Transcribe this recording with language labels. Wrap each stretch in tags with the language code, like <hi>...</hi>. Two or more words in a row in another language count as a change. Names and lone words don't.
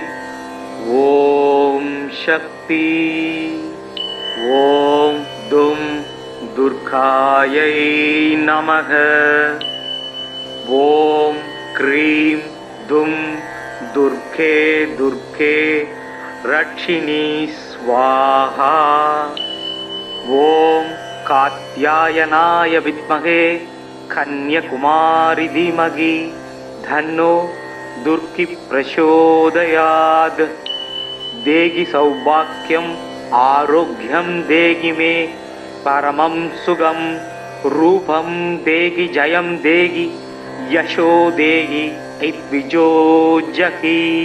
<sa>ॐ शक्ति। ॐ दुं दुर्गायै नमः. ॐ क्रीं दुं दुर्गे दुर्गे रक्षिणि स्वाहा. ॐ कात्यायनाय विद्महे कन्याकुमारी धीमहि धन्नो दुर्गी प्रचोदयात्। देहि सौभाग्यम् आरोग्यं देहि मे परमं सुगं रूपं देहि जयं देहि यशो देहि ऐद्विजोजहि।</sa>